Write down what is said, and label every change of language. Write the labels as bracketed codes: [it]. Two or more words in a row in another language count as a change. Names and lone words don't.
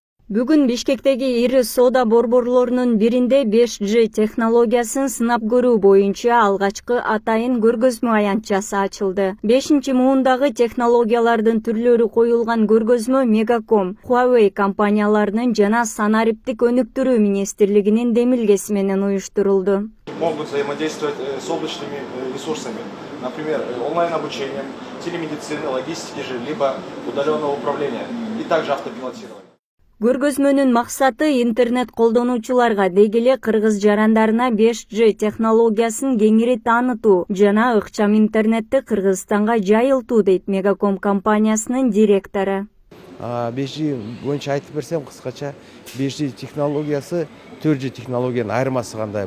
[ky] Бүгүн Бишкектеги ири соода борборлорунун биринде 5G технологиясын сынап көрүү боюнча алгачкы атайын көргөзмө аянтчасы ачылды. 5-муундагы технологиялардын түрлөрү коюлган көргөзмө Мегаком, Huawei компанияларынын жана санариптик өнүктүрүү министрлигинин демилгеси менен уюштурулду. [ru] Могут взаимодействовать с облачными ресурсами, например, онлайн-обучением, телемедицины, логистики же, либо удаленного управления и также автопилотирования. [ky] Көргөзмөнүн максаты интернет колдонуучуларга деги эле кыргыз жарандарына 5G технологиясын кеңири таанытуу жана ыкчам интернетти Кыргызстанга жайылтуу дейт Мегаком компаниясынын директору. 5G боюнча айтып берсем кыскача, 5G технологиясы 4G технологиянын айырмасы кандай?